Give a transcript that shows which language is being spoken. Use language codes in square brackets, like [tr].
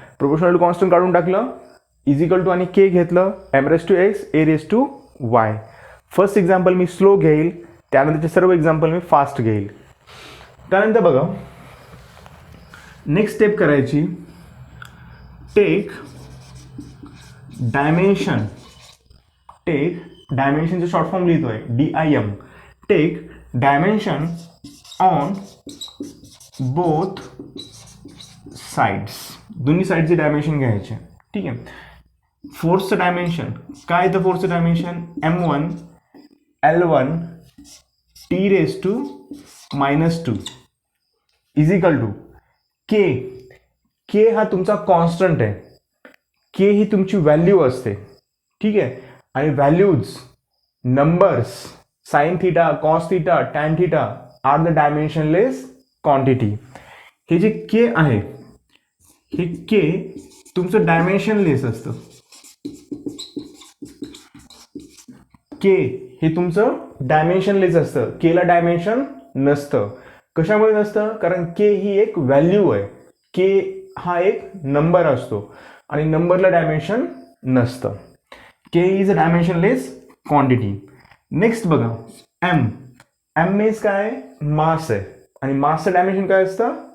[mr] Proportional to constant काढून टाकलं. Is equal to आणि के घेतलं. m raise to x, a raise to y. First example मी slow घेईल. त्यानंतरचे सर्व एक्झाम्पल मी फास्ट घेईल. त्यानंतर बघा नेक्स्ट स्टेप करायची, take dimension. Take डायमेन्शनचे short form लिहितोय DIM. [en] Take dimension on both sides. [mr] दोन्ही साईडचे डायमेन्शन घ्यायचे. ठीक आहे. फोर्सचं डायमेन्शन काय येतं? फोर्सचं dimension M1 L1 T⁻² is equal to के. के हा तुमचा कॉन्स्टंट आहे. के ही तुमची व्हॅल्यू असते. ठीक आहे. [en] आणि values numbers sine theta, cos theta, tan theta are the dimensionless quantity. [mr] हे जे के आहे हे के तुमचं डायमेन्शनलेस असतं. के हे तुमचं डायमेन्शनलेस असतं. केला डायमेन्शन नसतं. कशामुळे नसतं? कारण के ही एक व्हॅल्यू आहे. के हा एक नंबर असतो आणि नंबरला डायमेन्शन नसतं. [en] K is a dimensionless quantity. [mr] Next बघा एम. एम मीन्स काय? मास आहे आणि मासचं डायमेन्शन काय असतं?